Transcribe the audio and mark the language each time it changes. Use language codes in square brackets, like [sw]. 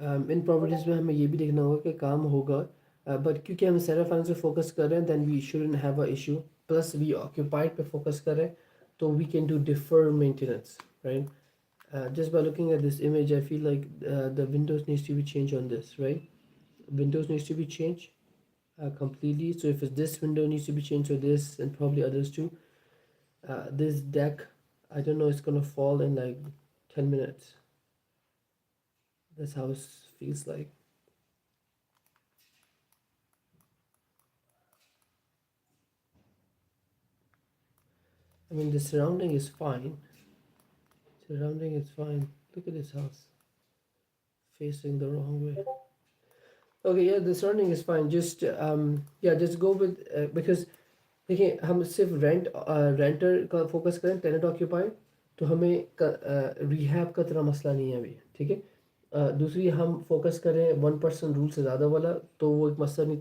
[hi] इन properties में हमें ये भी देखना होगा कि काम होगा, बट क्योंकि हम सेल्फ फाइनेंस पे फोकस कर रहे हैं [en] Then we shouldn't have a issue. [hi] Plus we occupied पे फोकस कर रहे हैं तो [en] we can do defer maintenance, [hi] right. [en] Just by looking at this image I feel like the windows needs to be changed on this, right? Windows needs to be changed completely. So if it's this window needs to be changed, or this, and probably others too. This deck, I don't know, it's gonna fall in like 10 minutes. This house feels like. I mean, the surrounding is fine. Surrounding is fine. Look at this house facing the wrong way. Okay, yeah, the surrounding is fine. Just yeah, just go with because [hi] देखिए हम सिर्फ रेंटर का focus करें, tenant occupied, तो हमें rehab का तरह मसला नहीं है अभी, ठीक है। दूसरी हम फोकस करें 1% रूल से ज़्यादा वाला, तो वो एक मसला नहीं।